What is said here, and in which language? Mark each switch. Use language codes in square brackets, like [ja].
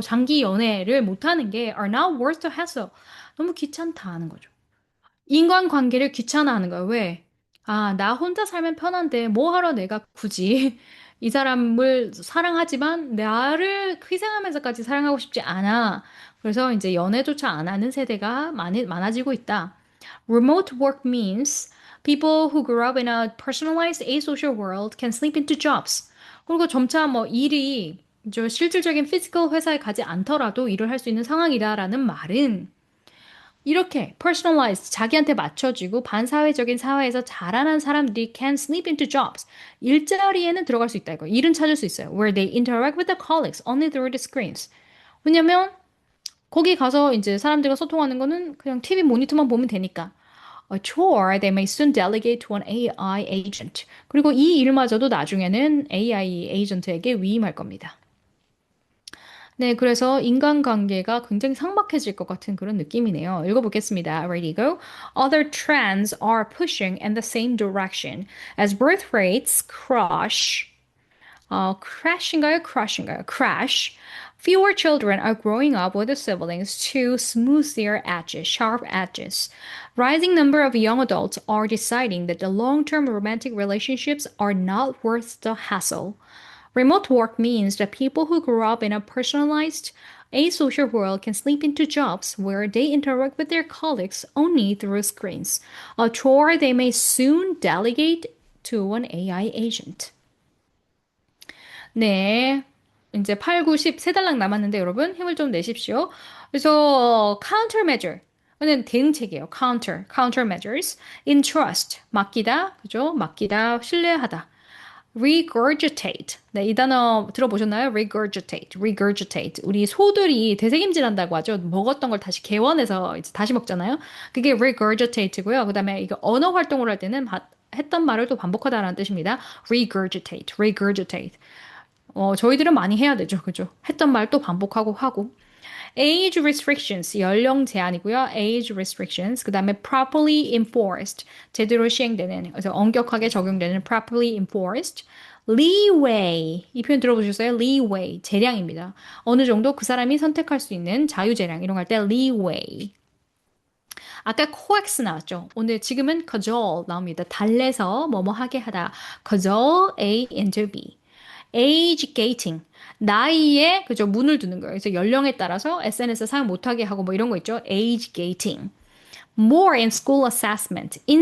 [ko] 장기 연애를 못하는 게 [en] are not worth the hassle. [ko] 너무 귀찮다 하는 거죠. 인간관계를 귀찮아하는 거예요. 왜? 아, 나 혼자 살면 편한데 뭐 하러 내가 굳이 이 사람을 사랑하지만 나를 희생하면서까지 사랑하고 싶지 않아. 그래서 이제 연애조차 안 하는 세대가 많아지고 있다. [en] Remote work means people who grew up in a personalized asocial world can slip into jobs. [ko] 그리고 점차 뭐 일이 저 실질적인 피지컬 회사에 가지 않더라도 일을 할 수 있는 상황이다라는 말은 이렇게 personalized, 자기한테 맞춰지고 반사회적인 사회에서 자라난 사람들이 [en] can slip into jobs. [ko] 일자리에는 들어갈 수 있다 이거. 일은 찾을 수 있어요. [en] Where they interact with the colleagues only through the screens. [ko] 왜냐면 거기 가서 이제 사람들과 소통하는 거는 그냥 TV 모니터만 보면 되니까. [en] A chore they may soon delegate to an AI agent. [ko] 그리고 이 일마저도 나중에는 AI 에이전트에게 위임할 겁니다. 네, 그래서 인간관계가 굉장히 삭막해질 것 같은 그런 느낌이네요. 읽어보겠습니다. [en] Ready, go. Other trends are pushing in the same direction as birth rates crash. [ko] crash인가요? [en] Crash. Fewer children are growing up with the siblings to smooth their edges, sharp edges. Rising number of young adults are deciding that the long-term romantic relationships are not worth the hassle. Remote work means that people who grew up in a personalized, asocial world can slip into jobs where they interact with their colleagues only through screens, a chore they may soon delegate to an AI agent. 네. [ko] 이제 8, 9, 10 세 달락 남았는데 여러분 힘을 좀 내십시오. 그래서 countermeasure는 대응책이에요. countermeasures. entrust, 맡기다, 그죠? 맡기다, 신뢰하다. regurgitate. 네, 이 단어 들어보셨나요? [en] regurgitate. [ko] 우리 소들이 되새김질한다고 하죠. 먹었던 걸 다시 개원해서 이제 다시 먹잖아요. 그게 regurgitate고요. 그다음에 이거 언어 활동을 할 때는 했던 말을 또 반복하다라는 뜻입니다. [en] regurgitate. [ko] 저희들은 많이 해야 되죠. 그죠? 했던 말 또 반복하고 하고. age restrictions, 연령 제한이고요. [en] age restrictions. [ko] 그다음에 properly enforced, 제대로 시행되는, 그래서 엄격하게 적용되는 properly enforced. leeway, 이 표현 들어보셨어요? leeway, 재량입니다. 어느 정도 그 사람이 선택할 수 있는 자유재량, 이런 거 할 때 leeway. 아까 coax 나왔죠? 오늘 지금은 cajole 나옵니다. 달래서 뭐뭐 하게 하다. cajole A into B. [en] age gating. [ko] 나이에, 그죠, 문을 두는 거예요. 그래서 연령에 따라서 SNS 사용 못하게 하고 뭐 이런 거 있죠. [en] age gating. More in school assessments.